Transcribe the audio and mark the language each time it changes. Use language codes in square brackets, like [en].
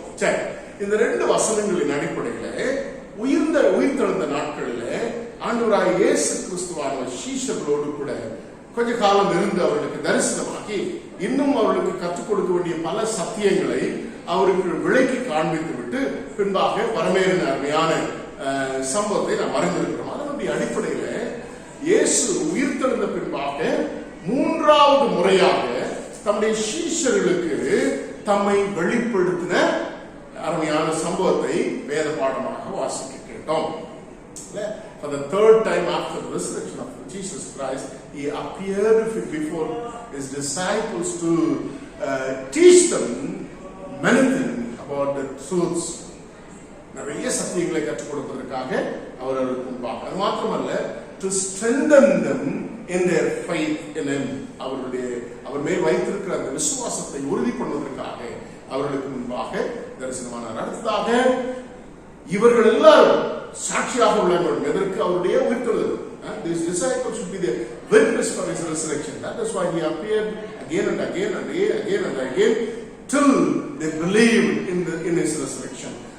[ta] சரி, இந்த 2 வசனங்களின் அடிப்படையில உயிர்த்தெழுந்த நாட்களில் ஆண்டவராய் இயேசு கிறிஸ்துவான சீஷர்களோடு கூட கொஞ்ச காலம் இருந்து அவர்களுக்கு தரிசனமாகி இன்னும் அவர்களுக்கு கற்றுக் கொடுக்க வேண்டிய பல சத்தியங்களை அவருக்கு விளக்கி காண்பித்து விட்டு பின்பாக வரமேறின அருமையான சம்பவத்தை நாம் அறிந்திருக்கிறோம். அதனுடைய அடிப்படையில இயேசு உயிர்த்தெழுந்த பின்பாக 3வது முறையாக தம்முடைய சீஷர்களுக்கு தம்மை வெளிப்படுத்தின அருமையான அருமையான சம்பவத்தை வேத பாடமாக வாசிக்க கேட்டோம். [en] For the third time after the resurrection of Jesus Christ, he appeared before his disciples to teach them many things about the truths. [ta] நிறைய சத்தியங்களை கற்றுக் கொடுப்பதற்காக அவர்களுக்கு முன்பாக, அது மாத்திரமல்ல, [en] to strengthen them in their faith in him, [ta] அவர் மேல் வைத்திருக்கிற அந்த விசுவாசத்தை உறுதி பண்ணுவதற்காக அவர்களுக்கு முன்பாக தரிசனமானார். அடுத்ததாக இவர்கள் எல்லாரும் சாட்சியாக உள்ளவர்கள் எதற்கு? அவருடைய உயிர்த்தெழுதல். [en] These disciples should be the witness for his resurrection. That is why he appeared again and again and again and again till they believed in his resurrection.